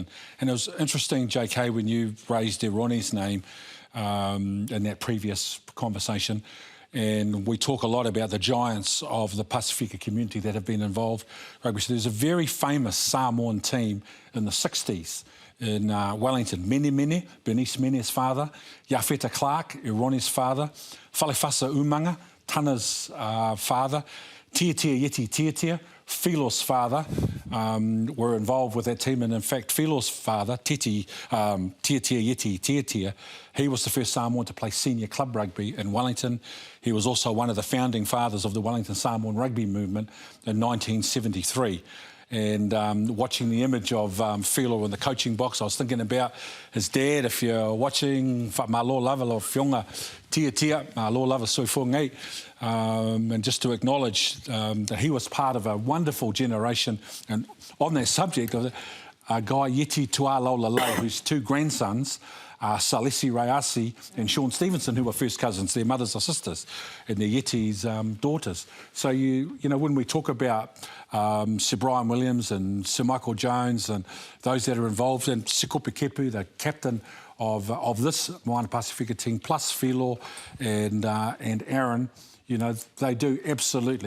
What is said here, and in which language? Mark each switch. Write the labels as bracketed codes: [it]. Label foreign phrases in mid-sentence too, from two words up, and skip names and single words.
[en] And it was interesting, JK, when you raised Ronnie's name in that previous conversation, and we talk a lot about the giants of the Pasifika community that have been involved in rugby. So there's a very famous Samoan team in the 60s in Wellington. Mene, Bernice Mene's father, Yafeta Clark, Ronnie's father, Falefasa Umanga, Tana's father, Tiatia Yeti Tiatia, Philo's father were involved with that team, and in fact Philo's father, Tiatia Yeti Tiatia, he was the first Samoan to play senior club rugby in Wellington. He was also one of the founding fathers of the Wellington Samoan rugby movement in 1973. And watching the image of Philo in the coaching box, I was thinking about his dad. If you're watching, [sm] Malo lava lo whionga tia, Malo lava soifongai. [en] And just to acknowledge that he was part of a wonderful generation. And on that subject of a guy, Yeti Tualolalai, whose two grandsons Salesi Rayasi and Sean Stevenson, who were first cousins. Their mothers are sisters, and they're Yeti's daughters. So when we talk about Sir Brian Williams and Sir Michael Jones and those that are involved, and Sikope Kepu, the captain of this Moana Pasifika team, plus Philo and Aaron, they do absolutely.